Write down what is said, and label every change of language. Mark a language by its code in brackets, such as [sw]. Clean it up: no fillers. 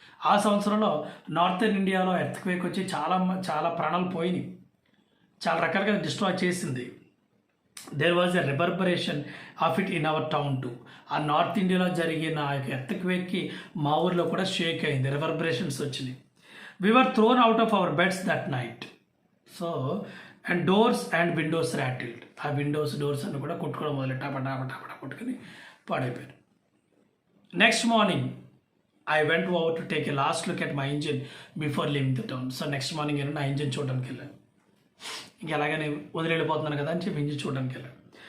[te] ఆ సంవత్సరంలో నార్థర్న్ ఇండియాలో ఎర్త్క్వేక్ వచ్చి చాలా ప్రాణాలు పోయినాయి, చాలా రకాలుగా డిస్ట్రాయ్ చేసింది. [en] There was a reverberation of it in our town too. [te] ఆ నార్త్ ఇండియాలో జరిగిన ఆ యొక్క ఎర్త్క్వేక్కి మా ఊర్లో కూడా షేక్ అయింది, రివర్బరేషన్స్ వచ్చినాయి. [en] We were thrown out of our beds that night. So, and doors and windows rattled. [te] ఆ విండోస్ డోర్స్ అన్ని కూడా కొట్టుకోవడం మొదలు టపటా కొట్టుకుని పాడైపోయారు. [en] Next morning I went over to take a last look at my engine before leaving the town. [te] So next morning నేను నా engine చూడడానికి వెళ్ళాను. ఇంక ఎలాగనే వదిలి వెళ్ళిపోతున్నాను కదా అని చెప్పి ఇంజిన్ చూడడానికి వెళ్ళాను.